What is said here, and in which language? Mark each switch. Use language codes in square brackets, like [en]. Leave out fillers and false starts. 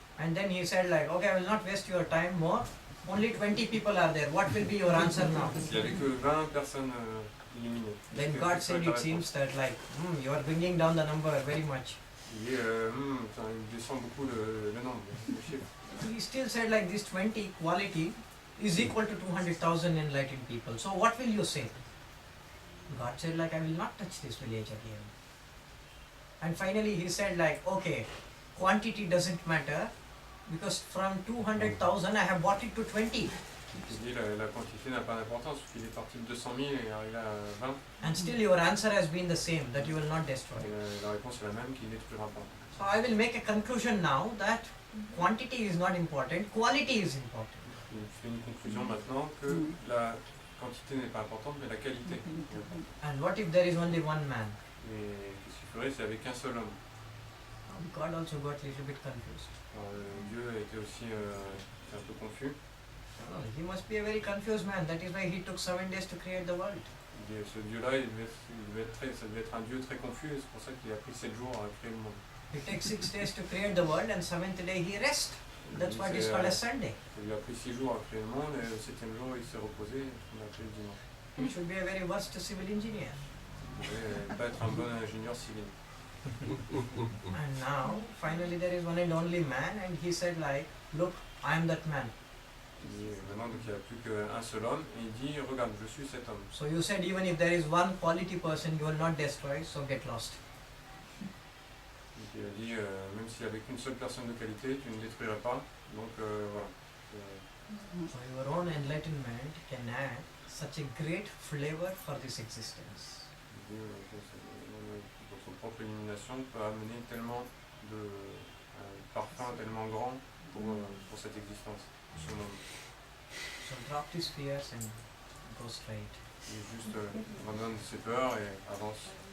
[en] And then he said like, okay, I will not waste your time more. Only 20 people are there. What will be your answer now? [fr] Il n'y avait que 20 personnes illuminées. [en] Then God said, it seems that like, you are bringing down the number very much. [fr] Il dit, il descend beaucoup le nombre, le chiffre. [en] He still said like this 20 quality is equal to 200,000 enlightened people. So what will you say? God said like, I will not touch this village again. And finally he said like, okay, quantity doesn't matter because from 200,000 I have brought it to 20. [fr] Il dit la quantité n'a pas d'importance, parce qu'il est parti de 200 000 et est arrivé à 20. [en] And still your answer has been the same, that you will not destroy. [fr] Et la réponse est la même, qu'il ne détruira pas. [en] So I will make a conclusion now that quantity is not important, quality is important. [fr] Il fait une conclusion maintenant que la quantité n'est pas importante, mais la qualité. [en] And what if there is only one man? [fr] Et qu'est-ce qu'il ferait s'il n'y avait qu'un seul homme? [en] God also got a little bit confused. [fr] Alors, Dieu était aussi un peu confus. [en] He must be a very confused man. That is why he took 7 days to create the world. [fr] Et ce Dieu-là, ça devait être un Dieu très confus, c'est pour ça qu'il a pris 7 jours à créer le monde. [en] He takes 6 days to create the world and 7th day he rests. That's what is called a Sunday. [fr] Il lui a pris 6 jours à créer le monde et le 7e jour il s'est reposé, on a appelé le dimanche. [en] He should be a very worst civil engineer. [fr] Il devait pas être un bon ingénieur civil. [en] And now, finally there is one and only man and he said like, look, I am that man. [fr] Maintenant, donc, il n'y a plus qu'un seul homme et il dit, regarde, je suis cet homme. [en] So you said even if there is one quality person, you will not destroy, so get lost. [fr] Donc, il a dit, même s'il n'y avait qu'une seule personne de qualité, tu ne détruirais pas. Donc voilà. [en] So your own enlightenment can add such a great flavor for this existence. [fr] Il dit, votre propre illumination peut amener tellement de parfum, tellement grand pour cette existence. Ce monde. [en] So drop these fears and go straight. [fr] Et juste abandonne ses peurs et avance.